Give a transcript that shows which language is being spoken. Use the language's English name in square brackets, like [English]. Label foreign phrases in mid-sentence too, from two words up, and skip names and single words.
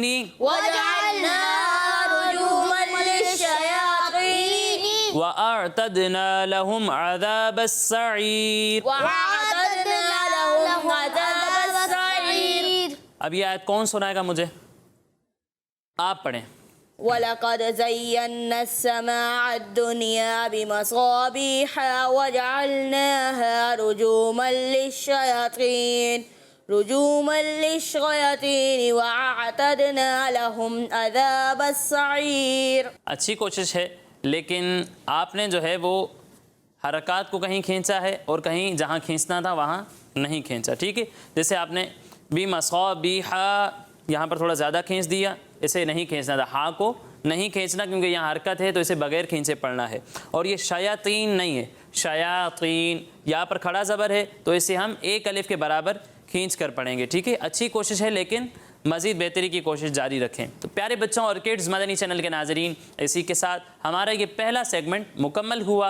[Arabic] وجعلناها رجوما للشياطين وأعتدنا لهم عذاب السعير. وأعتدنا لهم عذاب السعير. [Urdu] اب یہ آیت کون سنائے گا مجھے? آپ پڑھیں. [Arabic] ولقد زينا السماء الدنيا بمصابيح وجعلناها رجوما للشياطين وأعتدنا لهم عذاب السعير. [Urdu] اچھی کوشش ہے، لیکن آپ نے جو ہے وہ حرکت کو کہیں کھینچا ہے اور کہیں جہاں کھینچنا تھا وہاں نہیں کھینچا. ٹھیک ہے، جیسے آپ نے بمصابیح یہاں پر تھوڑا زیادہ کھینچ دیا، اسے نہیں کھینچنا تھا، ہا کو نہیں کھینچنا کیونکہ یہاں حرکت ہے تو اسے بغیر کھینچے پڑھنا ہے. اور یہ شیاطین نہیں ہے, شیاطین, یہاں پر کھڑا زبر ہے تو اسے ہم ایک الف کے برابر کھینچ کر پڑھیں گے. ٹھیک ہے, اچھی کوشش ہے لیکن مزید بہتری کی کوشش جاری رکھیں. تو پیارے بچوں اور کڈز مدنی چینل کے ناظرین, اسی کے ساتھ ہمارا یہ پہلا سیگمنٹ مکمل ہوا.